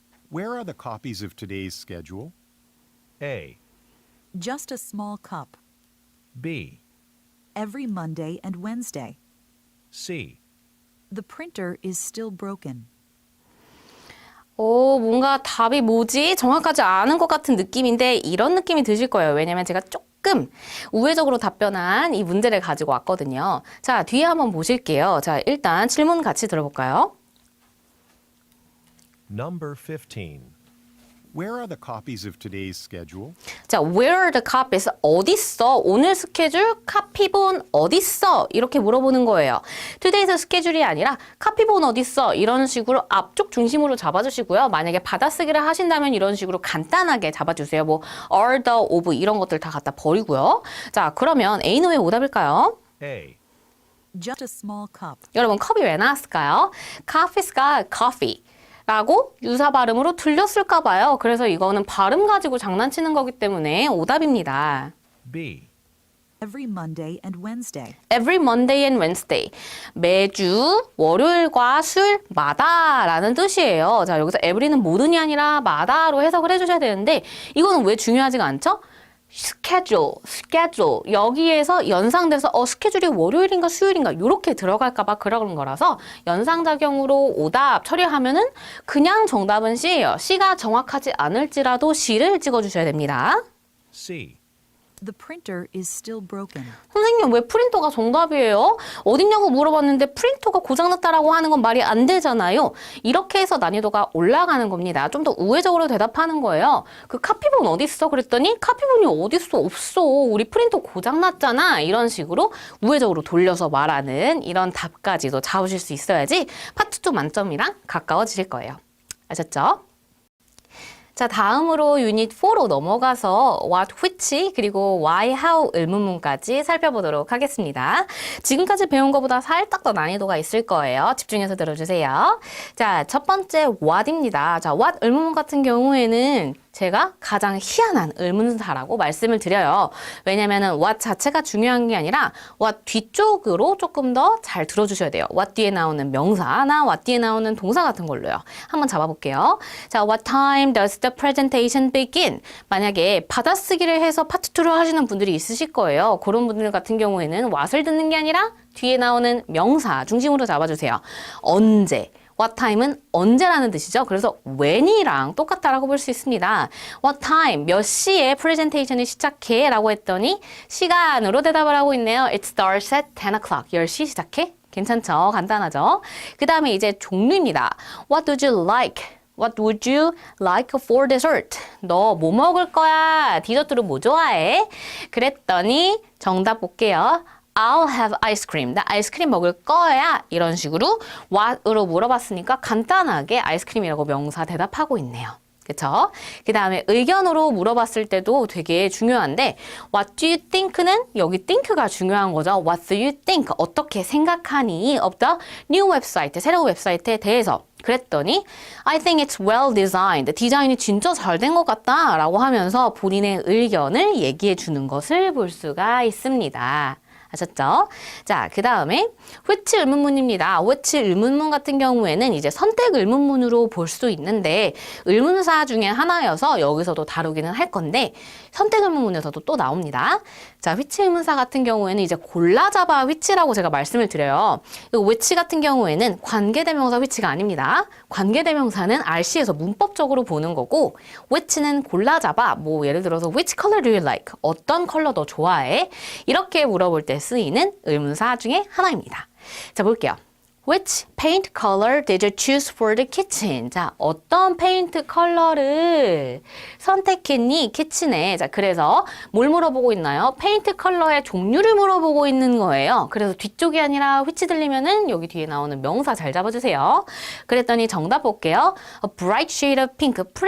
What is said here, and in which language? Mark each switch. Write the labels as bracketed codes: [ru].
[en] Where are the copies of today's schedule? A. Just a small cup. B. Every Monday and Wednesday. C. The printer is still broken. [ko] 뭔가 답이 뭐지? 정확하지 않은 것 같은 느낌인데 이런 느낌이 드실 거예요. 왜냐면 제가 조금 우회적으로 답변한 이 문제를 가지고 왔거든요. 자, 뒤에 한번 보실게요. 자, 일단 질문 같이 들어볼까요? [en] Number 15. Where are the copies of today's schedule? [ko] 자, where are the copies? 어딨어? 오늘 스케줄 카피본 어딨어? 이렇게 물어보는 거예요. today's 스케줄이 아니라 카피본 어딨어? 이런 식으로 앞쪽 중심으로 잡아주시고요. 만약에 받아쓰기를 하신다면 이런 식으로 간단하게 잡아주세요. 뭐 are, the, of 이런 것들 다 갖다 버리고요. 자, 그러면 A는 왜 오답일까요? A. [en] Just a small cup. [ko] 여러분 컵이 왜 나왔을까요? coffee가 coffee 라고 유사 발음으로 들렸을까 봐요. 그래서 이거는 발음 가지고 장난치는 거기 때문에 오답입니다. B. [en] Every Monday and Wednesday. Every Monday and Wednesday. [ko] 매주 월요일과 수요일마다 라는 뜻이에요. 자, 여기서 every는 모든이 아니라 마다로 해석을 해주셔야 되는데 이거는 왜 중요하지가 않죠? [en] schedule. [ko] 여기에서 연상돼서 스케줄이 월요일인가 수요일인가 이렇게 들어갈까 봐 그런 거라서 연상작용으로 오답 처리하면은 그냥 정답은 C예요. C가 정확하지 않을지라도 C를 찍어주셔야 됩니다. C. [en] The printer is still broken. [ko] 선생님 왜 프린터가 정답이에요? 어딨냐고 물어봤는데 프린터가 고장났다라고 하는 건 말이 안 되잖아요. 이렇게 해서 난이도가 올라가는 겁니다. 좀 더 우회적으로 대답하는 거예요. 그 카피본 어딨어? 그랬더니 카피본이 어딨어? 없어. 우리 프린터 고장났잖아. 이런 식으로 우회적으로 돌려서 말하는 이런 답까지도 잡으실 수 있어야지 파트 2 만점이랑 가까워지실 거예요. 아셨죠? 자, 다음으로 유닛 4로 넘어가서 what, which, 그리고 why, how 의문문까지 살펴보도록 하겠습니다. 지금까지 배운 것보다 살짝 더 난이도가 있을 거예요. 집중해서 들어주세요. 자, 첫 번째 what입니다. 자, what 의문문 같은 경우에는 제가 가장 희한한 의문사라고 말씀을 드려요. 왜냐면은 what 자체가 중요한 게 아니라 what 뒤쪽으로 조금 더 잘 들어주셔야 돼요. what 뒤에 나오는 명사나 what 뒤에 나오는 동사 같은 걸로요. 한번 잡아볼게요. [en] 자, what time does the presentation begin? [ko] 만약에 받아쓰기를 해서 파트 2로 하시는 분들이 있으실 거예요. 그런 분들 같은 경우에는 what을 듣는 게 아니라 뒤에 나오는 명사 중심으로 잡아주세요. 언제? What time은 언제라는 뜻이죠. 그래서 when이랑 똑같다라고 볼 수 있습니다. What time, 몇 시에 프레젠테이션을 시작해? 라고 했더니 시간으로 대답을 하고 있네요. [en] It starts at 10 o'clock. 10시 시작해? 괜찮죠? 간단하죠? [ko] 그 다음에 이제 종류입니다. [en] What would you like? What would you like for dessert? [ko] 너 뭐 먹을 거야? 디저트로 뭐 좋아해? 그랬더니 정답 볼게요. [en] I'll have ice cream. [ko] 나 아이스크림 먹을 거야. 이런 식으로 what으로 물어봤으니까 간단하게 아이스크림이라고 명사 대답하고 있네요. 그쵸? 그 다음에 의견으로 물어봤을 때도 되게 중요한데 What do you think 는 여기 think가 중요한 거죠. [en] What do you think? 어떻게 생각하니? of the new website, 새로운 웹사이트에 대해서. 그랬더니 I think it's well designed. [ko] 디자인이 진짜 잘 된 것 같다 라고 하면서 본인의 의견을 얘기해 주는 것을 볼 수가 있습니다. 아셨죠? 자, 그 다음에 which 의문문입니다. which 의문문 같은 경우에는 이제 선택 의문문으로 볼 수 있는데 의문사 중에 하나여서 여기서도 다루기는 할 건데 선택 의문문에서도 또 나옵니다. 자, which 의문사 같은 경우에는 이제 골라잡아 which라고 제가 말씀을 드려요. 이 which 같은 경우에는 관계대명사 which가 아닙니다. 관계대명사는 RC에서 문법적으로 보는 거고 which는 골라잡아 뭐 예를 들어서 which color do you like? 어떤 컬러 너 좋아해? 이렇게 물어볼 때 쓰이는 의문사 중에 하나입니다. 자, 볼게요. [en] Which paint color did you choose for the kitchen? [ko] 자, 어떤 페인트 컬러를 선택했니? 키친에. 자, 그래서 뭘 물어보고 있나요? 페인트 컬러의 종류를 물어보고 있는 거예요. 그래서 뒤쪽이 아니라 which 들리면은 여기 뒤에 나오는 명사 잘 잡아주세요. [en] 그랬더니 정답 볼게요. A bright shade of pink.